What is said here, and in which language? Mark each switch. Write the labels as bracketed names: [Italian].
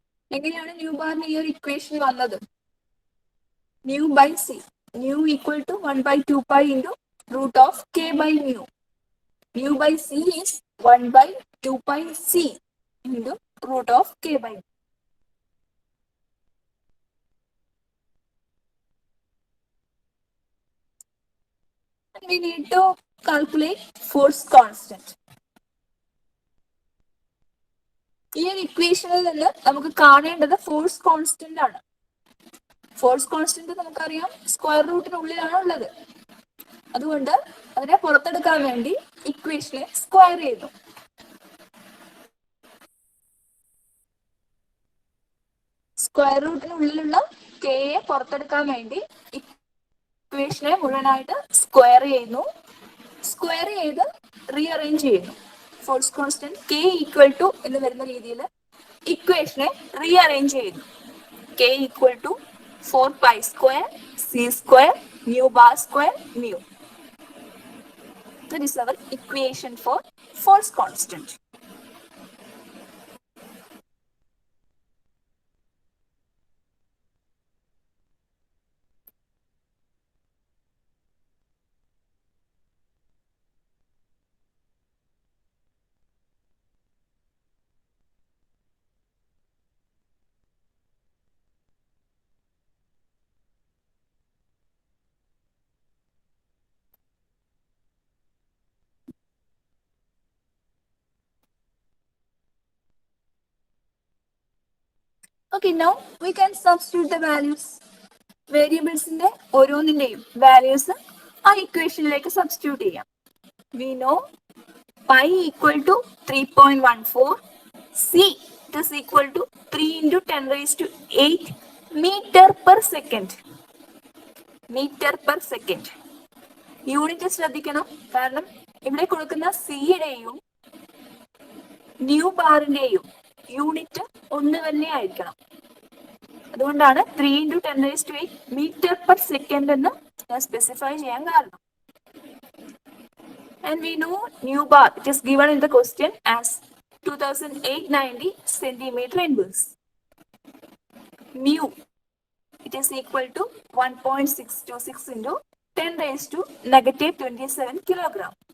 [Malayalam] എങ്ങനെയാണ് ന്യൂ ബാറിന് ഈ ഒരു ഇക്വേഷൻ വന്നത്? [English] Nu by c. Nu equal to 1 by 2 pi into root of k by mu. Mu by c is 1 by 2 pi c into root of k by mu. We need to calculate force constant. [Malayalam] ഈ ഒരു ഇക്വേഷനിൽ നിന്ന് നമുക്ക് കാണേണ്ടത് force constant ആണ്. Force constant നമുക്കറിയാം square റൂട്ടിനുള്ളിലാണ് ഉള്ളത്. അതുകൊണ്ട് അതിനെ പുറത്തെടുക്കാൻ വേണ്ടി ഇക്വേഷനെ സ്ക്വയർ ചെയ്തു. സ്ക്വയർ റൂട്ടിനുള്ളിലുള്ള കെയെ പുറത്തെടുക്കാൻ വേണ്ടി ഇക്വേഷനെ മുഴുവനായിട്ട് സ്ക്വയർ ചെയ്യുന്നു. സ്ക്വയർ ചെയ്ത് റീഅറേഞ്ച് ചെയ്യുന്നു. Force constant K equal to എന്ന് വരുന്ന രീതിയിൽ ഇക്വേഷനെ റീഅറേഞ്ച് ചെയ്യുന്നു. [English] K equal to 4 pi square c square mu bar square mu. That is our equation for force constant. Okay, now we can substitute the values. [Malayalam] വേരിയബിൾസിന്റെ ഓരോന്നിന്റെയും values ആ ഇക്വേഷനിലേക്ക് substitute ചെയ്യാം. [English] We know pi equal to 3.14, c is equal to 3 into 10 raised to 8 meter per second. Meter per second. [Malayalam] Unit ശ്രദ്ധിക്കണം, കാരണം ഇവിടെ കൊടുക്കുന്ന സിയുടെയും new ബാറിന്റെയും unit ഒന്ന് തന്നെ ആയിരിക്കണം. അതുകൊണ്ടാണ് [English] 3 into 10 raised to 8 meter per second [Malayalam] എന്ന് ഞാൻ സ്പെസിഫൈ ചെയ്യാൻ കാരണം. [English] And we know new bar, it is given in the question as 2890 centimeter inverse. Mu, it is equal to 1.626 into 10 raised to negative 27 kilogram.